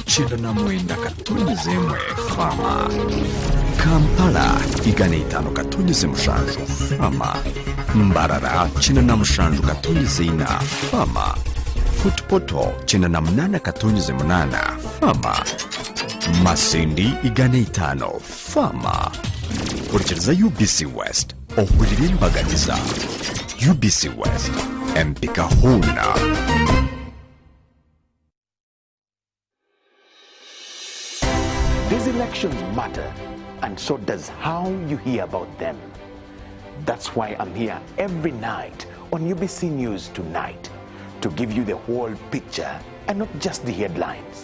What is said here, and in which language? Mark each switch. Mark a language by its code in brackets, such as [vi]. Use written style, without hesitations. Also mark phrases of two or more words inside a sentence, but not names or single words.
[nyn] 99.1 Fama, Kampala 105.7 Fama, Mbarara 97.4 Fama, Futpoto 98.8 Fama, Masindi 5 Fama. Kurikiriza UBC West ohurire imbagagiza. UBC West empika huna. [en] These elections matter, and so does how you hear about them. That's why I'm here every night on UBC News Tonight to give you the whole picture and not just the headlines.